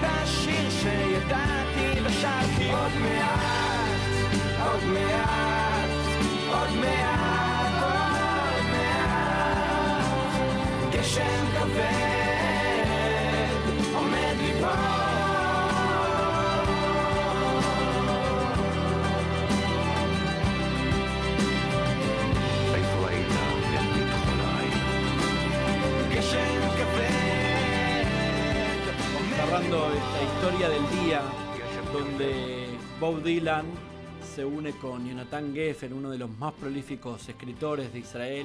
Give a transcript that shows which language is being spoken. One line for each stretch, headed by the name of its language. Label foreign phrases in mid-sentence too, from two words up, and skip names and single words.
Hebrew: את השיר שידעתי ושרתי עוד מעט, עוד מעט, עוד מעט, עוד מעט גשם כבד עומד ליפול
Spanish: Cerrando esta historia del día donde Bob Dylan se une con Jonathan Geffen, uno de los más prolíficos escritores de Israel.